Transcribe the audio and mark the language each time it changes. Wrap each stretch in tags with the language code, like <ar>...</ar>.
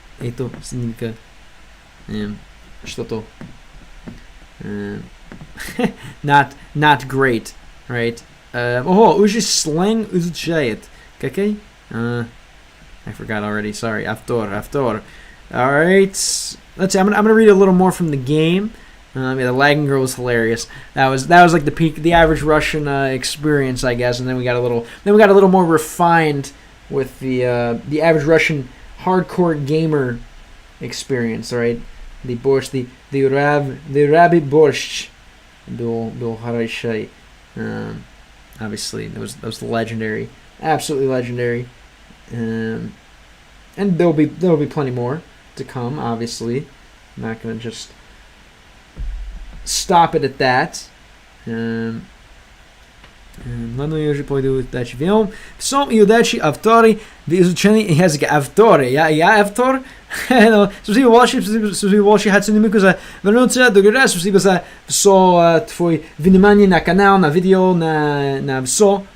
<es>Esto significa</es> <ru>что-то</ru> <en>not great, right?</en> <ru>Уже slang изучает.</ru> <en>Okay? I forgot already. Sorry. After. All right. Let's see. I'm gonna read a little more from the game. The lagging girl was hilarious. That was like the peak, the average Russian experience, I guess. And then we got a little more refined with the average Russian hardcore gamer experience. Right? The borscht, the rabbi borscht,</en> <ru>был хороший.</ru> <en>Obviously, that was legendary, absolutely legendary. And there'll be plenty more to come. Obviously, I'm not gonna just stop it at that.</en> <ru>Ладно, я уже пойду удачи вам. Всем и удачи авторы в изучении языка. Авторы, я автор. Спасибо большое, Хацунимику, за вернуться другой раз. Спасибо за все твое внимание на канал, на видео, на все.</ru>